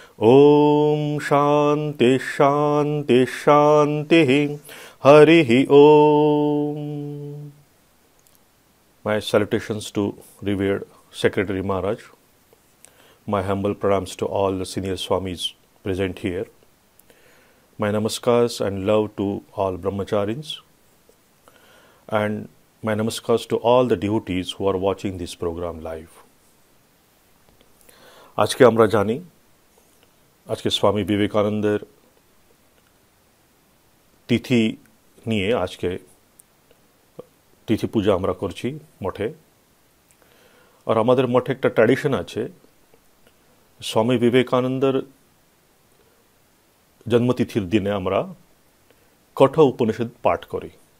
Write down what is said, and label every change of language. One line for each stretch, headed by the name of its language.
Sanskrit: ॐ शान्ति शान्ति शान्तिः हरिः ॐ।
English: My salutations to revered Secretary Maharaj. My humble pranams to all the senior Swamis present here. My namaskars and love to all brahmacharis, and my namaskars to all the devotees who are watching this program live.
Bangla: আজকে আমরা জানি আজকে স্বামী বিবেকানন্দের তিথি নিয়ে আজকে তিথি পূজা আমরা করছি মঠে। আর আমাদের মঠে একটা ট্র্যাডিশন আছে, স্বামী বিবেকানন্দের জন্মতিথির দিনে আমরা কঠোর উপনিষদ পাঠ করি।